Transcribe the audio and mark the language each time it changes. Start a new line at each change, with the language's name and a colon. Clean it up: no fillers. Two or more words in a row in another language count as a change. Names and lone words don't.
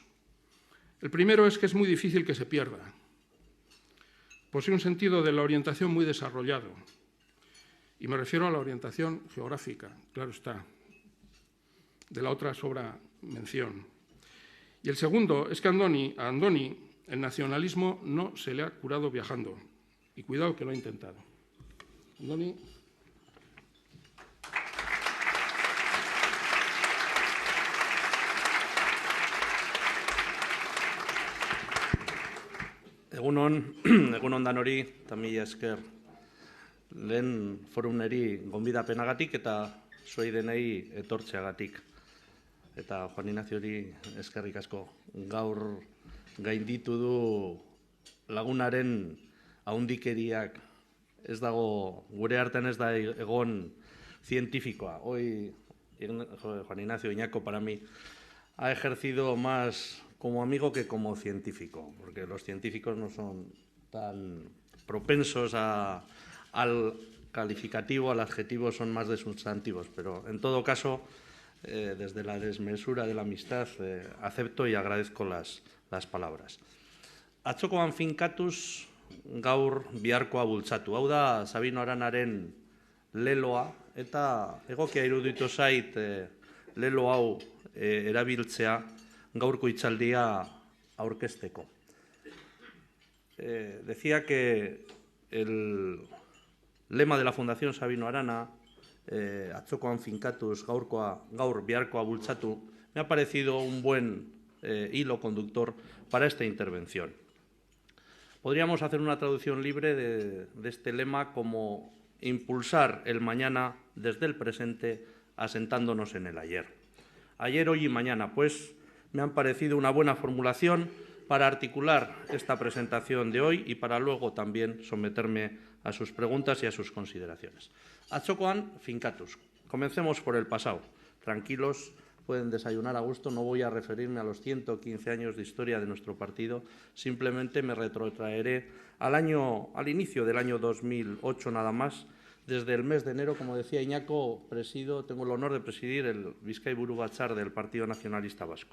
Spanish: El primero es que es muy difícil que se pierda. Posee un sentido de la orientación muy desarrollado. Y me refiero a la orientación geográfica, claro está. De la otra sobra mención. Y el segundo es que a Andoni el nacionalismo no se le ha curado viajando. Y cuidado que lo ha intentado. Andoni.
Basque: Egunon danori, eta mila esker lehen forumneri gonbidapenagatik eta zuei denei etortzeagatik. Eta Juan Ignaziori eskerrik asko. Gaur gainditu du lagunaren haundikeriak, ez dago, gure artean ez da egon zientifikoa.
Spanish: Hoy Juan Ignacio Iñaco para mí ha ejercido más como amigo que como científico, porque los científicos no son tan propensos al calificativo, al adjetivo, son más de sustantivos, pero en todo caso, desde la desmesura de la amistad, acepto y agradezco las palabras.
Basque: Atzokoan finkatuz gaur biharkoa bultzatu. Hau da Sabino Aranaren leloa, eta egokia iruditu zait lelo hau erabiltzea gaurko hitzaldia aurkezteko.
Spanish: Decía que el lema de la Fundación Sabino Arana,
Basque: atzokoan finkatuz gaur biharkoa bultzatu,
Spanish: me ha parecido un buen hilo conductor para esta intervención. Podríamos hacer una traducción libre de este lema como impulsar el mañana desde el presente asentándonos en el ayer. Ayer, hoy y mañana, pues me han parecido una buena formulación para articular esta presentación de hoy y para luego también someterme a sus preguntas y a sus consideraciones.
Basque: Atzokoan finkatuz.
Spanish: Comencemos por el pasado, tranquilos, pueden desayunar a gusto. No voy a referirme a los 115 años de historia de nuestro partido, simplemente me retrotraeré al inicio del año 2008 nada más. Desde el mes de enero, como decía Iñaco, tengo el honor de presidir el Bizkaiburu Batzar del Partido Nacionalista Vasco.